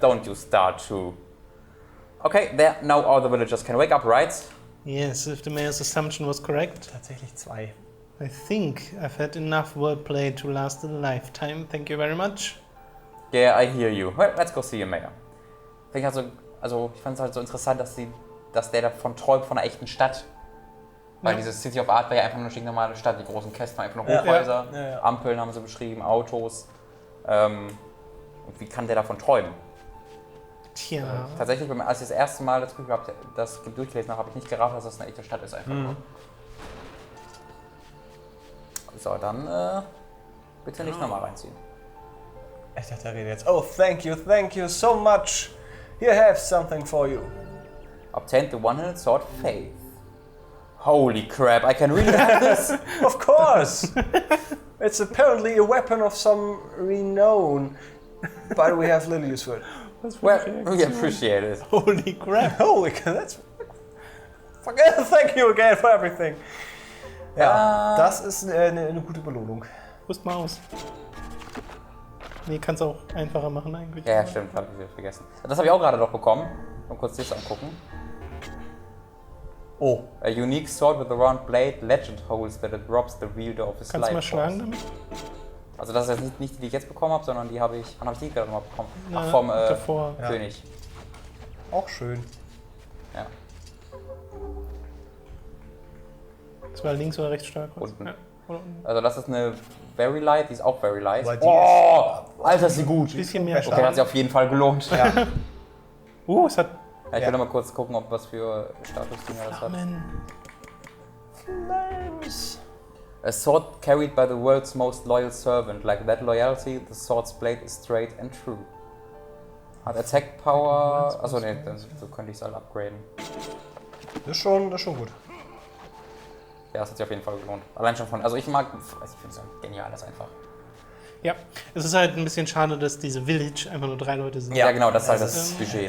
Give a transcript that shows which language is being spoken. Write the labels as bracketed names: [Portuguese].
[English] Don't you start too. Okay, there, now all the villagers can wake up, right? Yes, if the mayor's assumption was correct. [German] Tatsächlich zwei. [English] I think I've had enough wordplay to last a lifetime. Thank you very much. Yeah, I hear you. Well, let's go see your mayor. [German] Ich fand es halt so interessant, dass der davon träumt, von einer echten Stadt. Weil diese City of Art war ja einfach nur eine stinknormale Stadt. Die großen Kästen waren einfach nur Hochhäuser, Ja. Ampeln haben sie beschrieben, Autos. Und wie kann der davon träumen? Tja. Tatsächlich, als ich das erste Mal das durchgelesen habe, habe ich nicht gerafft, dass das eine echte Stadt ist. Einfach nur. So, dann bitte nicht nochmal reinziehen. Ich dachte, er redet jetzt. [English] Oh, thank you so much. Here I have something for you. Obtained the one-handed sword Faith. Holy crap, I can really have this? Of course! It's apparently a weapon of some renown. But we have little use for it. Well, we appreciate it. Holy crap. Holy cow, that's... Thank you again for everything. [German] Ja, das ist eine gute Belohnung. Rüst mal aus. Nee, kannst auch einfacher machen eigentlich. Ja, stimmt, habe ich vergessen. Das habe ich auch gerade noch bekommen. Mal kurz das angucken. Oh. [English] A unique sword with a round blade, legend holds that it robs the wielder of his [German] Kannst du mal schlagen [English] force. [German] damit? Also das ist jetzt nicht die ich jetzt bekommen habe, sondern die habe ich... Wann habe ich die gerade mal bekommen? Na, Ach, vom davor. König. Auch schön. Ja. Das war links oder rechts stark? Unten. Ja. Oder unten. Also das ist eine Very Light, die ist auch Very Light. Weil die Alter, ist sie gut. Ein bisschen mehr Okay, hat sich auf jeden Fall gelohnt. Ja. Es hat Ja, ich will noch mal kurz gucken, ob was für Statusdinger das hat. Flammen. Nice. [English] A sword carried by the world's most loyal servant. Like that loyalty, the sword's blade is straight and true. [German] Hat Attack Power... Achso, nee, so könnte ich es halt upgraden. Das ist schon gut. Ja, das hat sich auf jeden Fall gelohnt. Allein schon von, also ich finde es ja genial, das einfach. Ja, es ist halt ein bisschen schade, dass diese Village einfach nur 3 Leute sind. Ja, genau, das ist halt das Budget.